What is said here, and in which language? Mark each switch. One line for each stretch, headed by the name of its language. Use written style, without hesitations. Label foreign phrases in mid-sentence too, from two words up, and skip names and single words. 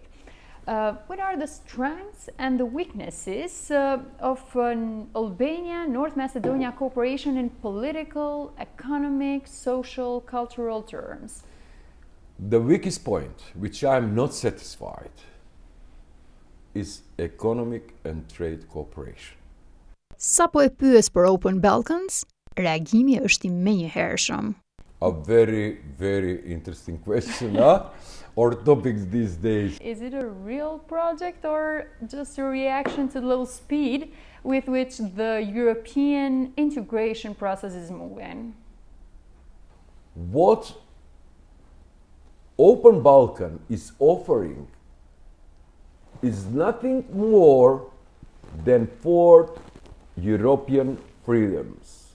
English: What are the strengths and the weaknesses of Albania-North Macedonia cooperation in political, economic, social, cultural terms? The weakest point, which I'm not satisfied, is economic and trade cooperation.
Albanian: Sa po e pyes për Open Balkans, reagimi është i menjëhershëm.
English: A very, very interesting question, huh? Or topics these days. Is it a real project or just a reaction to the low speed with which the European integration process is moving? What Open Balkan is offering is nothing more than 4 European freedoms.